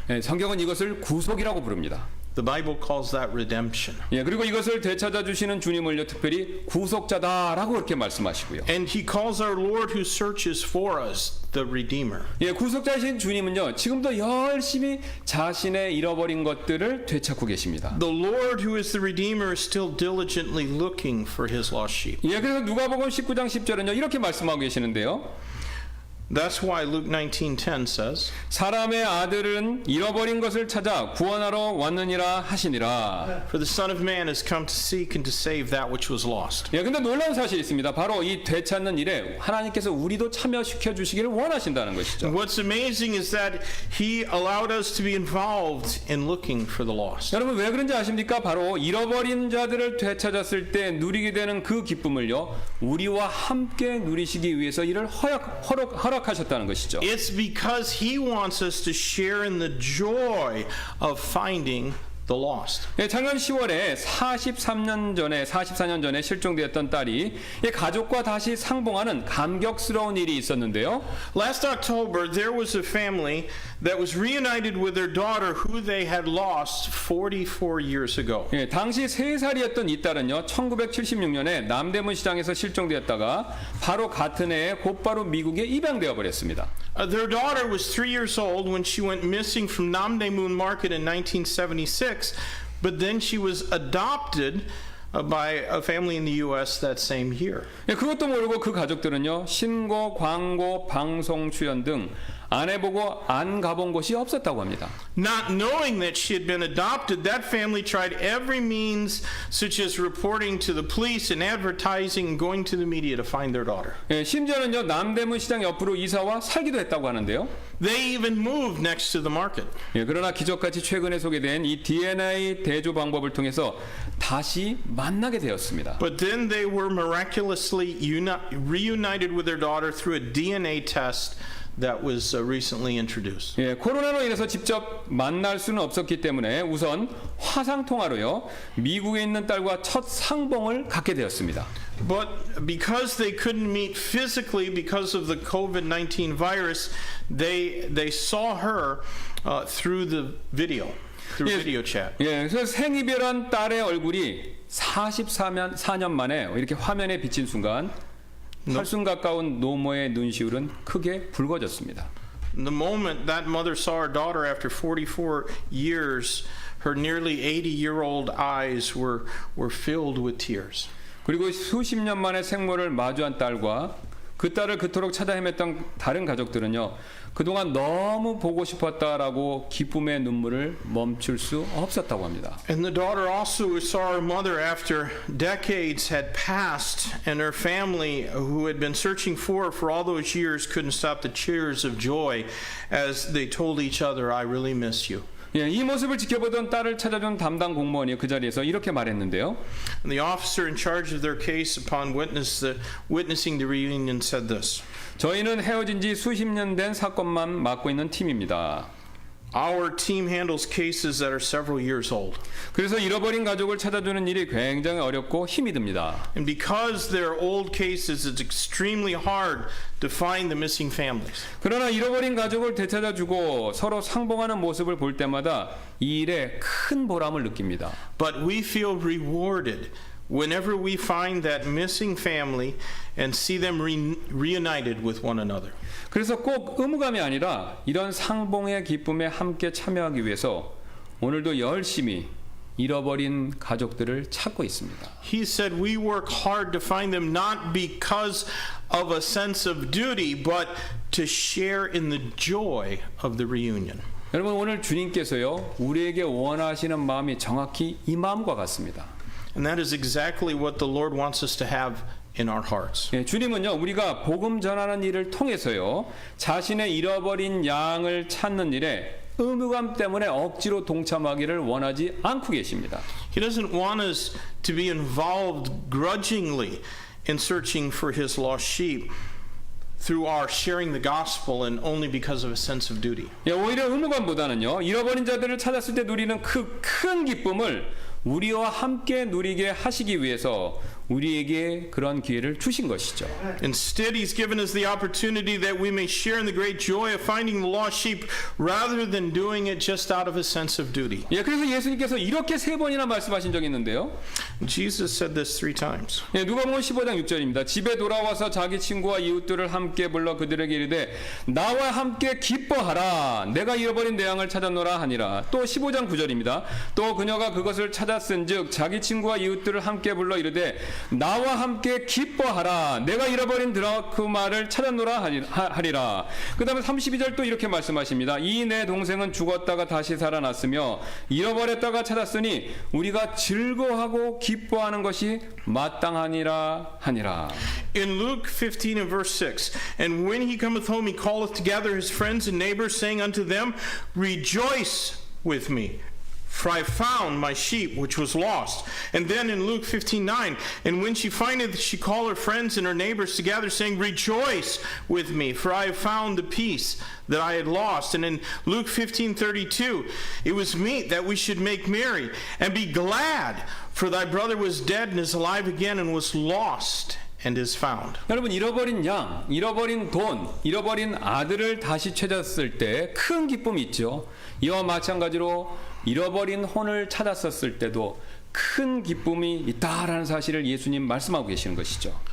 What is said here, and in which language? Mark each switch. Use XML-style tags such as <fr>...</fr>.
<ko>성경은 이것을 구속이라고 부릅니다.</ko> <en>The Bible calls that redemption.</en> <ko>그리고 이것을 되찾아 주시는 주님을요, 특별히 구속자다라고 그렇게 말씀하시고요.</ko> <en>And he calls our Lord who searches for us the Redeemer.</en> <ko>구속자이신 주님은요, 지금도 열심히 자신의 잃어버린 것들을 되찾고 계십니다.</ko> <en>The Lord who is the Redeemer is still diligently looking for his lost sheep.</en> <ko>그래서 누가복음 19장 10절은요, 이렇게 말씀하고 계시는데요.</ko> <en>That's why Luke 19:10 says,</en> <ko>사람의 아들은 잃어버린 것을 찾아 구원하러 왔느니라 하시니라.</ko> <en>For the Son of Man has come to seek and to save that which was lost.</en> <ko>근데 놀라운 사실이 있습니다. 바로 이 되찾는 일에 하나님께서 우리도 참여시켜 주시기를 원하신다는 것이죠.</ko> <en>What's amazing is that he allowed us to be involved in looking for the lost.</en> <ko>여러분, 왜 그런지 아십니까? 바로 잃어버린 자들을 되찾았을 때 누리게 되는 그 기쁨을요, 우리와 함께 누리시기 위해서 이를 허락하셨다는 것이죠.</ko> <en>It's because he wants us to share in the joy of finding the lost.</en> <ko>작년 10월에 44년 전에 실종되었던 딸이 가족과 다시 상봉하는 감격스러운 일이 있었는데요.</ko> <en>Last October, there was a family that was reunited with their daughter who they had lost 44 years ago.</en> <ko>당시 3살이었던 이 딸은요, 1976년에 남대문 시장에서 실종되었다가 바로 같은 해에 곧바로 미국에 입양되어 버렸습니다.</ko> <en>Their daughter was 3 years old when she went missing from Namdaemun Market in 1976, but then she was adopted by a family in the U.S. that same year.</en> <ko>그것도 모르고 그 가족들은요, 신고, 광고, 방송 출연 등 안 해보고 안 가본 곳이 없었다고 합니다.</ko> <en>Not knowing that she had been adopted, that family tried every means, such as reporting to the police and advertising and going to the media to find their daughter.</en> <ko>심지어는요, 남대문 시장 옆으로 이사와 살기도 했다고 하는데요.</ko> <en>They even moved next to the market.</en> <ko>그러나 기적같이 최근에 소개된 이 DNA 대조 방법을 통해서 다시 만나게 되었습니다.</ko> <en>But then they were miraculously reunited with their daughter through a DNA test that was recently introduced.</en> <ko>예, 코로나로 인해서 직접 만날 수는 없었기 때문에 우선 화상 통화로요. 미국에 있는 딸과 첫 상봉을 갖게 되었습니다.</ko> <en>But because they couldn't meet physically because of the COVID-19 virus, they saw her through the video, through video chat.</en> <ko>예, 그래서 생이별한 딸의 얼굴이 44년 만에 이렇게 화면에 비친 순간 8순 가까운 노모의 눈시울은 크게 붉어졌습니다.</ko> <en>The moment that mother saw her daughter after 44 years, her nearly 80-year-old eyes were filled with tears.</en> <ko>그리고 수십 년 만에 생모를 마주한 딸과 그 딸을 그토록 찾아 헤맸던 다른 가족들은요. 그동안 너무 보고 싶었다라고 기쁨의 눈물을 멈출 수 없었다고 합니다.</ko> <en>And the daughter also saw her mother after decades had passed, and her family, who had been searching for her for all those years, couldn't stop the cheers of joy as they told each other, "I really miss you."</en> <ko>예, 이 모습을 지켜보던 딸을 찾아준 담당 공무원이 그 자리에서 이렇게 말했는데요.</ko> <en>And the officer in charge of their case, upon witnessing the reunion, said this.</en> <ko>저희는 헤어진 지 수십 년 된 사건만 맡고 있는 팀입니다.</ko> <en>Our team handles cases that are several years old.</en> <ko>그래서 잃어버린 가족을 찾아주는 일이 굉장히 어렵고 힘이 듭니다.</ko> <en>And because they're old cases, it's extremely hard to find the missing families.</en> <ko>그러나 잃어버린 가족을 되찾아주고 서로 상봉하는 모습을 볼 때마다 이 일에 큰 보람을 느낍니다.</ko> <en>But we feel rewarded whenever we find that missing family and see them reunited with one another.</en> <ko>그래서 꼭 의무감이 아니라 이런 상봉의 기쁨에 함께 참여하기 위해서 오늘도 열심히 잃어버린 가족들을 찾고 있습니다.</ko> <en>He said we work hard to find them not because of a sense of duty, but to share in the joy of the reunion.</en> <ko>여러분 오늘 주님께서요 우리에게 원하시는 마음이 정확히 이 마음과 같습니다.</ko> <en>And that is exactly what the Lord wants us to have in our hearts.</en> <ko>예, 주님은요 우리가 복음 전하는 일을 통해서요 자신의 잃어버린 양을 찾는 일에 의무감 때문에 억지로 동참하기를 원하지 않고 계십니다.</ko> <en>He doesn't want us to be involved grudgingly in searching for his lost sheep through our sharing the gospel and only because of a sense of duty.</en> <ko>예, 오히려 의무감보다는요 잃어버린 자들을 찾았을 때 누리는 그 큰 기쁨을 우리와 함께 누리게 하시기 위해서 우리에게 그런 기회를 주신 것이죠.</ko> <en>Instead, he's given us the opportunity that we may share in the great joy of finding the lost sheep rather than doing it just out of a sense of duty.</en> <ko>예, 그래서 예수님께서 이렇게 3번이나 말씀하신 적이 있는데요.</ko> <en>Jesus said this 3 times.</en> <ko>예, 누가복음 15장 6절입니다. 집에 돌아와서 자기 친구와 이웃들을 함께 불러 그들에게 이르되 나와 함께 기뻐하라. 내가 잃어버린 내 양을 찾았노라 하니라. 또 15장 9절입니다. 또 그녀가 그것을 찾았은즉 자기 친구와 이웃들을 함께 불러 이르되 나와 함께 기뻐하라. 내가 잃어버린 드라크마를 찾았노라 하리라. 그 다음에 32절 또 이렇게 말씀하십니다. 이 내 동생은 죽었다가 다시 살아났으며 잃어버렸다가 찾았으니 우리가 즐거워하고 기뻐하는 것이 마땅하니라 하니라.</ko> <en>In Luke 15 and verse 6, and when he cometh home, he calleth together his friends and neighbors, saying unto them, Rejoice with me, for I found my sheep which was lost. And then in Luke 15:9, and when she findeth, she called her friends and her neighbors together, saying, Rejoice with me, for I have found the piece that I had lost. And in Luke 15:32, it was meet that we should make merry and be glad, for thy brother was dead and is alive again, and was lost and is found.</en> <ko>여러분 잃어버린 양, 잃어버린 돈, 잃어버린 아들을 다시 찾았을 때 큰 기쁨이 있죠. 이와 마찬가지로 잃어버린 혼을 찾았었을 때도 큰 기쁨이 있다라는 사실을 예수님 말씀하고 계시는 것이죠.</ko>